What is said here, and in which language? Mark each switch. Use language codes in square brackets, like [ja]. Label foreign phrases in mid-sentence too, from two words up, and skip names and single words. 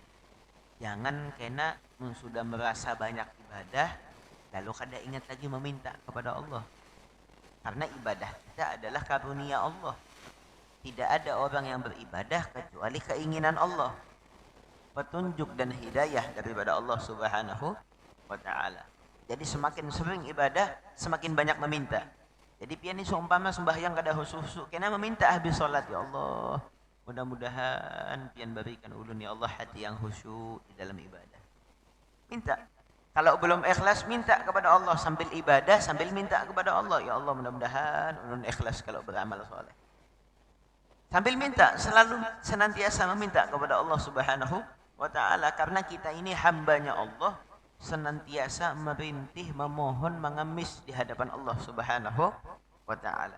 [bjn] Jangan kena sudah merasa banyak ibadah lalu kada ingat lagi meminta kepada Allah. [id] Karena ibadah kita adalah karunia Allah. Tidak ada orang yang beribadah kecuali keinginan Allah, petunjuk dan hidayah daripada Allah [ar] سبحانه وتعالى. [id] Jadi semakin sering ibadah, semakin banyak meminta. [bjn] Jadi pian ni seumpama sembahyang kada khusyuk, kena meminta habis salat, ya Allah, mudah-mudahan pian berikan ulun ya Allah hati yang khusyuk di dalam ibadah. [id] Minta. Kalau belum ikhlas, minta kepada Allah sambil ibadah, sambil minta kepada Allah, ya Allah mudah-mudahan ulun ikhlas kalau beramal soleh. Sambil minta, selalu senantiasa meminta kepada Allah [ar] سبحانه وتعالى, [id] karena kita ini hambanya Allah, senantiasa merintih, memohon, mengemis di hadapan Allah [ar] سبحانه وتعالى.